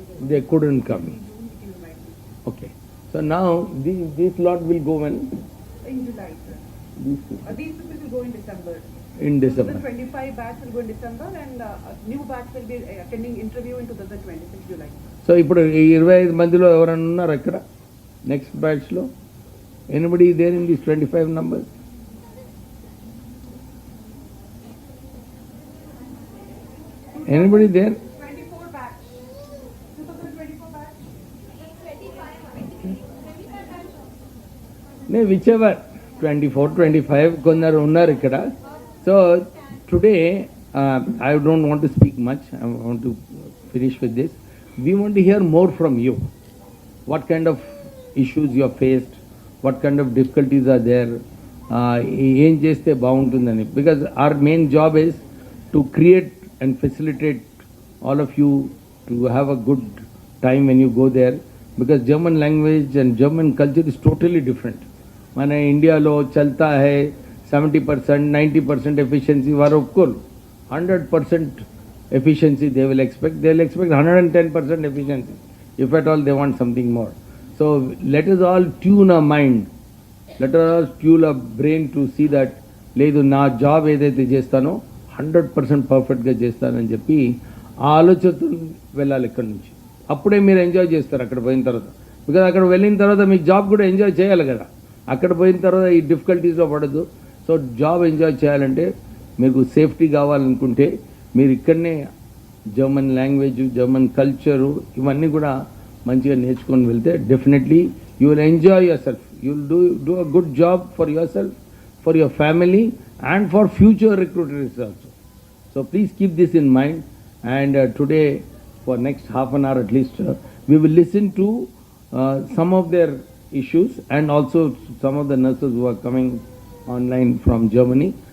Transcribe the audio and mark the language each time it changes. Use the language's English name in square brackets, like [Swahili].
[English] They couldn't come. Okay. So now this lot will go when? In July, sir. These people will go in December. In December. So the 25 batch will go in December, and new batch will be attending interview in 2026 July. [Telugu] So ఇప్పుడు 25 మందిలో ఎవరైనా ఉన్నారు ఇక్కడ next batch లో? [English] Anybody there in this 25 numbers? Anybody there? 24 batch. 2024 batch. No, whichever, 24, 25, [Telugu] కొందరు ఉన్నారు ఇక్కడ. [English] So today I don't want to speak much. I want to finish with this. We want to hear more from you. What kind of issues you have faced? What kind of difficulties are there? [Telugu] ఏం చేస్తే బాగుంటుందని. [English] Because our main job is to create and facilitate all of you to have a good time when you go there, because German language and German culture is totally different. [Telugu] మన ఇండియాలో [Hindi] చల్తా high [Telugu] 70%, 90% efficiency వారు ఒప్పుకోరు. [English] 100% efficiency they will expect. 110% efficiency. If at all they want something more. So let us all tune our mind. Let us all tune our brain to see that [Telugu] లేదు నా job ఏదైతే చేస్తానో 100% పర్ఫెక్ట్గా చేస్తానని చెప్పి ఆ ఆలోచనతో వెళ్ళాలి ఇక్కడి నుంచి. అప్పుడే మీరు ఎంజాయ్ చేస్తారు అక్కడ పోయిన తర్వాత. బికాజ్ అక్కడ వెళ్ళిన తర్వాత మీ జాబ్ కూడా ఎంజాయ్ చేయాలి కదా. అక్కడ పోయిన తర్వాత ఈ డిఫికల్టీస్లో పడద్దు. సో జాబ్ ఎంజాయ్ చేయాలంటే మీకు సేఫ్టీ కావాలనుకుంటే మీరు ఇక్కడనే జర్మన్ లాంగ్వేజ్, జర్మన్ కల్చరు ఇవన్నీ కూడా మంచిగా నేర్చుకొని వెళ్తే [English] Definitely you will enjoy yourself. You will do a good job for yourself, for your family and for future recruiters also. So please keep this in mind. And today for next half an hour at least. We will listen to some of their issues and also some of the nurses who are coming online from Germany.